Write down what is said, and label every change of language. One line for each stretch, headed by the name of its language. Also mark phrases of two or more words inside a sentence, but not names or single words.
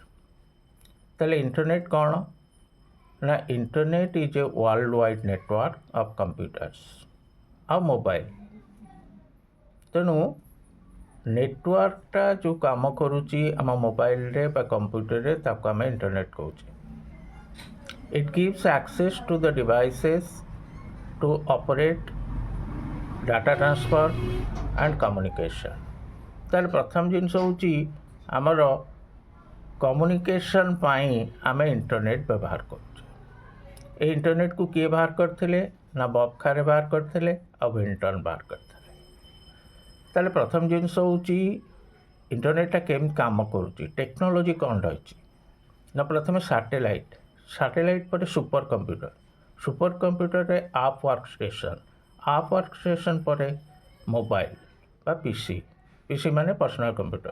Odia: ତାହେଲେ ଇଣ୍ଟରନେଟ୍ କ'ଣ ନା
English: internet is a world wide network of computers
Odia: ଆଉ ମୋବାଇଲ। ତେଣୁ ନେଟୱାର୍କଟା ଯେଉଁ କାମ କରୁଛି ଆମ ମୋବାଇଲରେ ବା କମ୍ପ୍ୟୁଟରରେ ତାକୁ ଆମେ ଇଣ୍ଟରନେଟ୍ କହୁଛେ।
English: ଇଟ୍ gives access to the devices to operate data transfer and communication।
Odia: ତାହେଲେ ପ୍ରଥମ ଜିନିଷ ହେଉଛି ଆମର କମ୍ୟୁନିକେସନ୍ ପାଇଁ ଆମେ ଇଣ୍ଟରନେଟ୍ ବ୍ୟବହାର କରୁଛେ। এই ଇଣ୍ଟରନେଟ୍କୁ କିଏ ବାହାର କରିଥିଲେ ନା ବବଖାରେ ବାହାର କରିଥିଲେ ଆଉ ଭିଣ୍ଟନ୍ ବାହାର କରିଥିଲେ। ତାହେଲେ ପ୍ରଥମ ଜିନିଷ ହେଉଛି ଇଣ୍ଟରନେଟ୍ଟା କେମିତି କାମ କରୁଛି, ଟେକ୍ନୋଲୋଜି କ'ଣ ରହିଛି ନା ପ୍ରଥମେ ସାଟେଲାଇଟ୍ ପରେ
English: super computerରେ app work station
Odia: ପରେ ମୋବାଇଲ ବା ପିସି ମାନେ
English: personal computer.